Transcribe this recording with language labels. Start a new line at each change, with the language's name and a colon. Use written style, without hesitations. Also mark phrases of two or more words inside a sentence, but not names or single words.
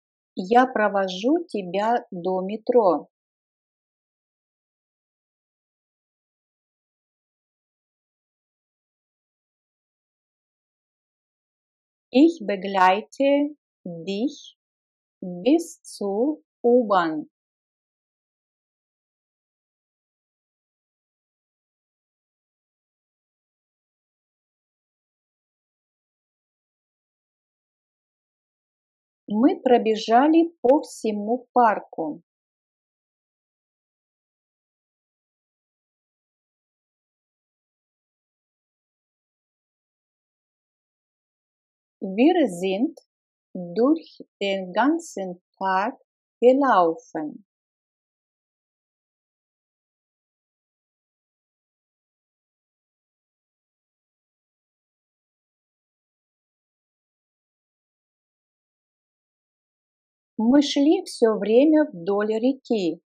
Russian: Я провожу тебя до метро.
German: Ich begleite dich bis zur U-Bahn.
Russian: Мы пробежали по всему парку.
German: Wir sind durch den ganzen Tag gelaufen.
Russian: Мы шли все время вдоль реки.